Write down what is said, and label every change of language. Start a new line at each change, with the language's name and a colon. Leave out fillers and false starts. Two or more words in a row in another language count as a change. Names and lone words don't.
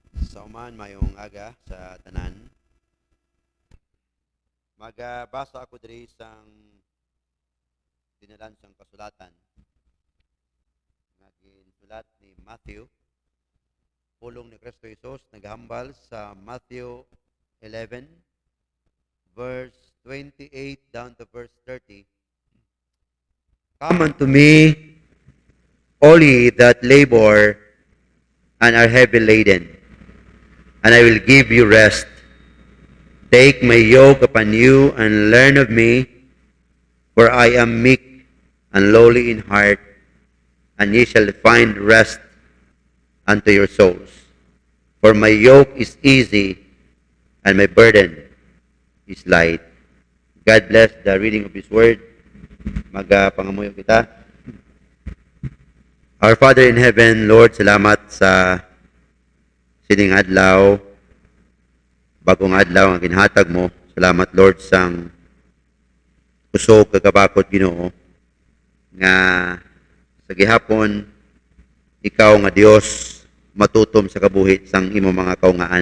Hiligaynon: Sa uman, mayong aga sa tanan. Magbasa ako diri sang dinalan sang kasulatan nga ginsulat ni Matthew. Pulong ni Kristo Jesus naghambal sa Matthew 11
English: verse 28 down to verse 30. Come unto me, all ye that labor and are heavy laden, and I will give you rest. Take my yoke upon you and learn of me, for I am meek and lowly in heart, and ye shall find rest unto your souls. For my yoke is easy and my burden is light. God bless the reading of His Word.
Hiligaynon: Magpangamuyo kita.
English: Our Father in heaven, Lord,
Hiligaynon: salamat sa sining adlaw, bagong adlaw ang ginhatag mo. Salamat, Lord, sang kusog kagabakot Ginoo nga sa gihapon ikaw nga Dios matutom sa kabuhit sang imo mga kaungaan.